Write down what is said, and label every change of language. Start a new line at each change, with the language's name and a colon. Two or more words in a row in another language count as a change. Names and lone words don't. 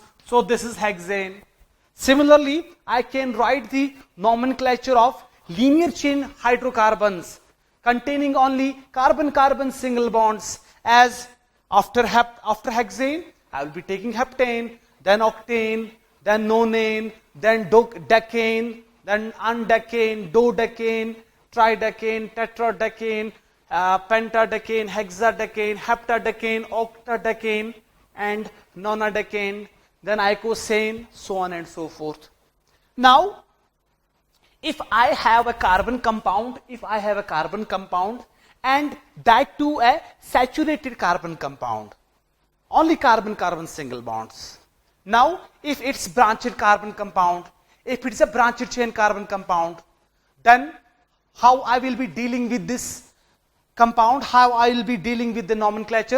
English: So this is hexane. Similarly, I can write the nomenclature of linear chain hydrocarbons containing only carbon-carbon single bonds, as after hexane, I will be taking heptane, then octane, then nonane, then decane, then undecane, dodecane, tridecane, tetradecane, pentadecane, hexadecane, heptadecane, octadecane, and nonadecane, then icosane, so on and so forth. Now, if I have a carbon compound, and that too a saturated carbon compound, only carbon-carbon single bonds. Now, if it's branched carbon compound, if it's a branched chain carbon compound, then how I will be dealing with this compound, how I will be dealing with the nomenclature?